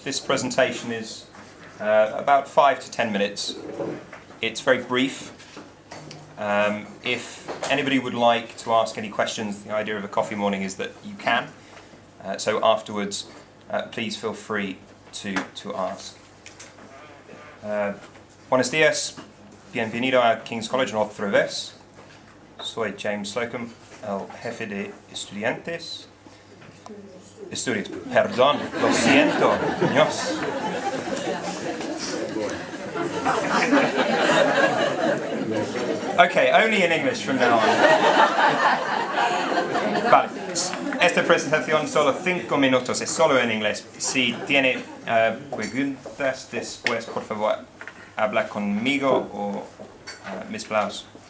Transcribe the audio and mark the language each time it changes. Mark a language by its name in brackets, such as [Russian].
[English] This presentation is about 5 to 10 minutes. It's very brief. If anybody would like to ask any questions, the idea of a coffee morning is that you can. So afterwards, please feel free to ask. [Spanish] Buenos días, bienvenido a King's College otra vez. Soy James Slocum, el jefe de estudiantes. Perdón, lo siento, niños. [English] Okay, only in English from now on. [Spanish] Vale, esta presentación solo 5 minutos, es solo en inglés. Si tiene preguntas después, por favor, habla conmigo o Miss Blaus.